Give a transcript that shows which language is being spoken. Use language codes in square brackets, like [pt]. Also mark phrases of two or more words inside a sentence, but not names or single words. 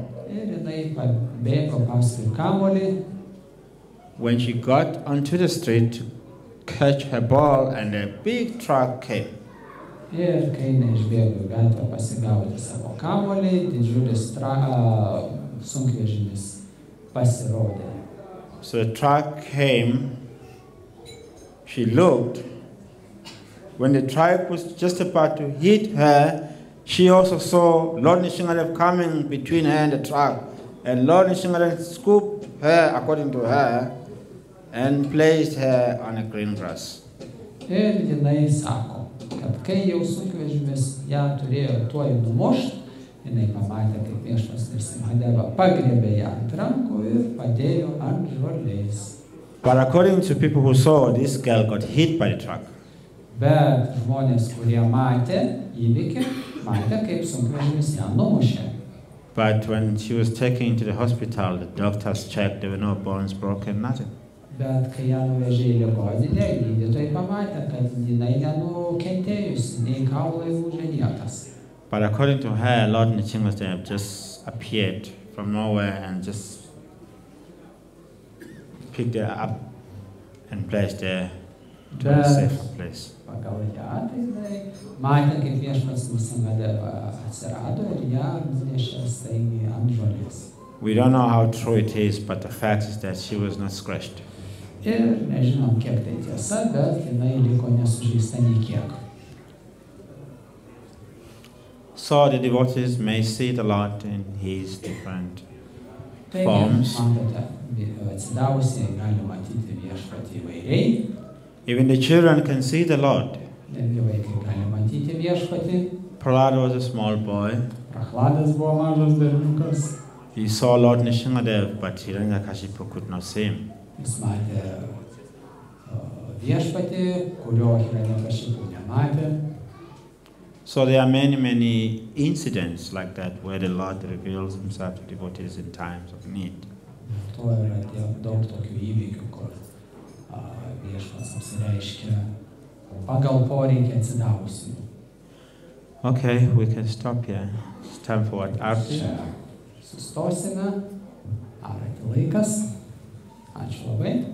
[lt] Ir jinai pabėgo paskui kamuolį. [en] When she got onto the street to catch her ball, and a big truck came. [lt] Ir kai neišbėgo į gatvę pasigauti savo kamuolį, didžiulis sunkvežimis pasirodė. [en] So the truck came, she looked. When the truck was just about to hit her, she also saw Lord Nishingadev coming between her and the truck. And Lord Nishingadev scooped her, according to her, and placed her on a green grass. [lt] Ir jinai sako, kad kai jau sunkvežimis ją turėjo tuoj numušt, jinai pamatė, kaip viešpats Nrsimhadeva pagriebė ją ant rankų ir padėjo ant žolės. [en] But according to people who saw, this girl got hit by the truck. [lt] Bet žmonės, kurie matė įvykį, matė, kaip sunkvežimis ją numušė. [en] But when she was taken to the hospital, the doctors checked, there were no bones broken, nothing. [lt] Bet kai ją nuvežė į ligoninę, gydytojai pamatė, kad jinai nenukentėjusi, nei kaulai lūžė niekas. [en] But according to her, Lord Nrsimhadev just appeared from nowhere and just picked her up and placed her to a safer place. [lt] Pagal ją, tai jinai matė, kaip viešpats Nrsimhadeva atsirado ir ją nunešė staigiai ant žolės. [en] We don't know how true it is, but the fact is that she was not scratched. [lt] Ir nežinom, kiek tai tiesa, bet jinai liko nesužeista nei kiek. [en] So the devotees may see the Lord in His different forms. [lt] Matote, atsidavusiai gali matyti viešpatį įvairiai. [en] Even the children can see the Lord. [lt] Netgi vaikai gali matyti viešpatį. [en] Prahlada was a small boy. [lt] Prahladas buvo mažas berniukas. [en] He saw Lord Nrsimhadev, but Hiranyakashipu could not see him. [lt] Jis matė viešpatį, kurio Hiranyakashipu nematė. [en] So there are many incidents like that where the Lord reveals Himself to devotees in times of need. [lt] To yra daug tokių įvykių, kur viešpats apsireiškia pagal poreikį atsidavusių. [en] Okay, we can stop here. It's time for what? Arti? [lt] Sustosime. Arati laikas. Ačiū labai.